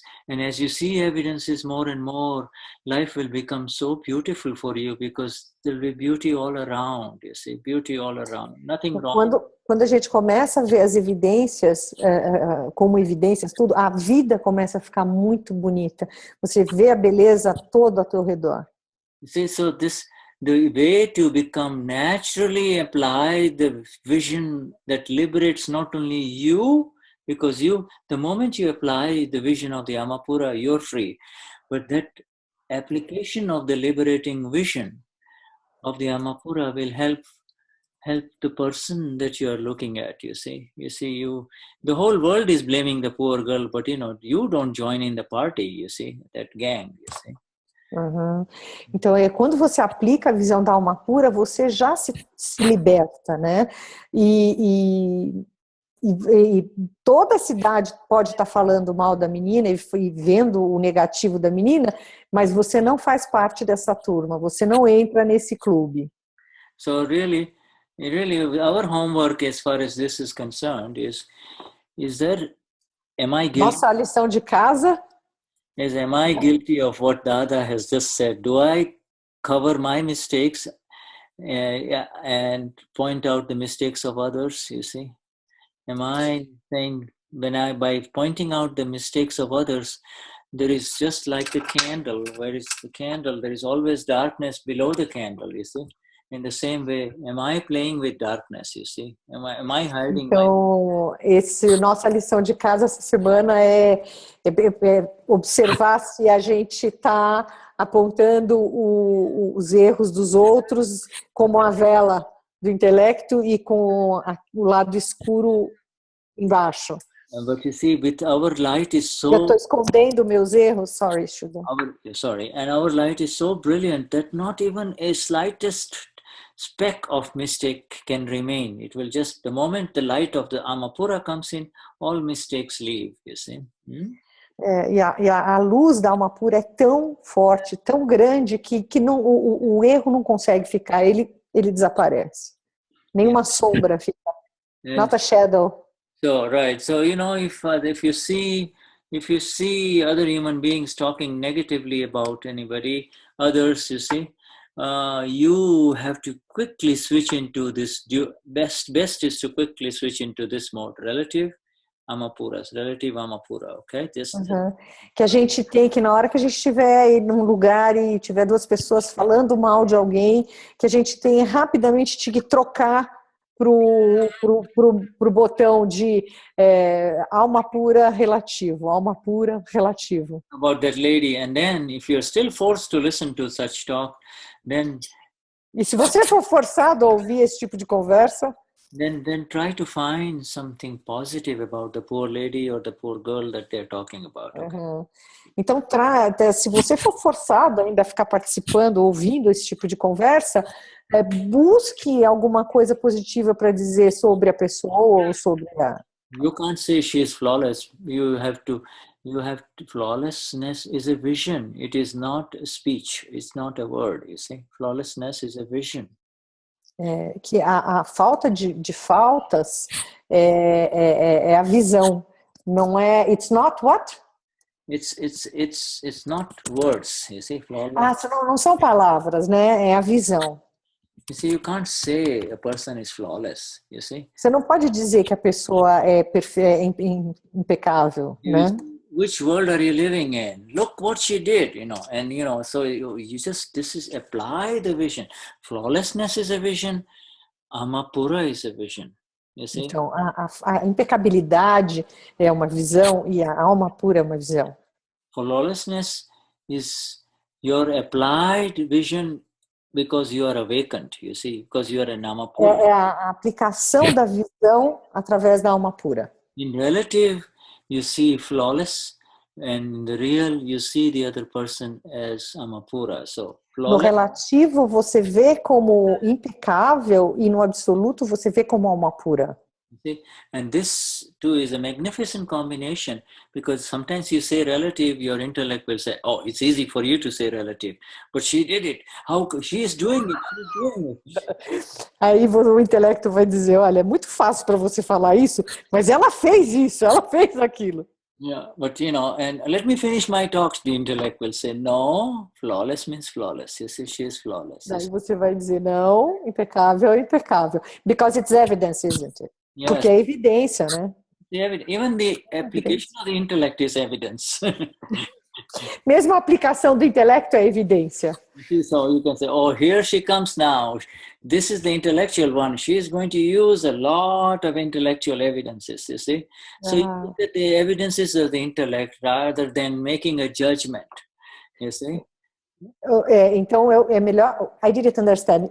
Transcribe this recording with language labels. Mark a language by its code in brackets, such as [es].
[en] And as you see evidences more and more, life will become so beautiful for you, because there will be beauty all around, you see, beauty all around, nothing wrong. [pt] Quando a gente começa a ver as evidências como evidências, tudo, a vida começa a ficar muito bonita. Você vê a beleza toda ao teu redor. [en] You see, so the way to become naturally apply the vision that liberates not only you, because the moment you apply the vision of the Amapura, you're free. But that application of the liberating vision of the Amapura will help the person that you are looking at, you see. The whole world is blaming the poor girl, but you don't join in the party, you see, that gang, you see. Uhum. [pt] Então, quando você aplica a visão da alma pura, você já se liberta, né? E toda a cidade pode estar falando mal da menina e vendo o negativo da menina, mas você não faz parte dessa turma, você não entra nesse clube. [en] So really, our homework as far as this is concerned is that, am I guilty? [pt] Nossa lição de casa [en] am I guilty of what Dada has just said? Do I cover my mistakes and point out the mistakes of others, you see? Am I saying by pointing out the mistakes of others, there is just like the candle. Where is the candle? There is always darkness below the candle, you see. In the same way, am I playing with darkness, you see? Am I hiding my... [pt] Então, nossa lição de casa essa semana é observar se a gente está apontando os erros dos outros como a vela do intelecto e com o lado escuro embaixo. [en] But you see, with our light is so... [pt] Eu estou escondendo meus erros, sorry, Shuddha. [en] And our light is so brilliant that not even a slightest speck of mistake can remain. It will just, the moment the light of the Amapura comes in, all mistakes leave, you see. [pt] E a luz da alma pura é tão forte, tão grande, que não, o erro não consegue ficar, ele desaparece. Nenhuma sombra fica. [en] Not a shadow. So, right. So, you know, if you see other human beings talking negatively about anybody, others, you see, you have to quickly switch into this. Best is to quickly switch into this mode, relative Amapuras, relative Amapura, okay? [pt] Que a gente tem que na hora que a gente estiver aí num lugar e tiver duas pessoas falando mal de alguém, que a gente tem rapidamente que trocar pro botão de alma pura relativo, alma pura relativo. [en] About that lady, and then if you're still forced to listen to such talk, then... [pt] E se você for forçado a ouvir esse tipo de conversa, [en] then try to find something positive about the poor lady or the poor girl that they're talking about. Okay? [pt] Então, se você for forçado ainda a ficar participando, ouvindo esse tipo de conversa, busque alguma coisa positiva para dizer sobre a pessoa ou sobre a... [en] You can't say she is flawless. You have to, flawlessness is a vision. It is not a speech. It's not a word, you see. Flawlessness is a vision. [pt] Que a falta de faltas é a visão. Não é... [en] It's not what? It's not words, you see. Flawless. [pt] Não são palavras, né? É a visão. [en] You see, you can't say a person is flawless, you see. [pt] Você não pode dizer que a pessoa é impecável, né? [en] Which world are you living in? Look what she did, you know. And, you know, so you just, apply the vision. Flawlessness is a vision. Amapura is a vision, you see. [pt] Então, a impecabilidade é uma visão e a alma pura é uma visão. [en] Flawlessness is your applied vision because you are awakened, you see, because you are an Amapura. [pt] É a aplicação da visão através da alma pura. [en] In relative, you see flawless, and in the real, you see the other person as Amapura. So, [pt] no relativo, você vê como impecável e no absoluto, você vê como alma pura. [en] See? And this too is a magnificent combination, because sometimes you say relative, your intellect will say, oh, it's easy for you to say relative, but she did it. How she is doing it? She's doing it. [pt] Aí o intelecto vai dizer, olha, é muito fácil para você falar isso, mas ela fez isso, ela fez aquilo. [en] Yeah, but you know, and let me finish my talks. The intellect will say, no, flawless means flawless. You see, she is flawless. [pt] Daí você vai dizer, não, impecável é impecável. [en] Because it's evidence, isn't it? Yes. [pt] Porque é evidência, né? [en] Even the application of the intellect is evidence. [pt] Mesmo a aplicação do intelecto é evidência. [en] So you can say, oh, here she comes now. This is the intellectual one. She is going to use a lot of intellectual evidences, you see. So you look at the evidences of the intellect rather than making a judgment, you see. [pt] Então é melhor. [en] I didn't understand.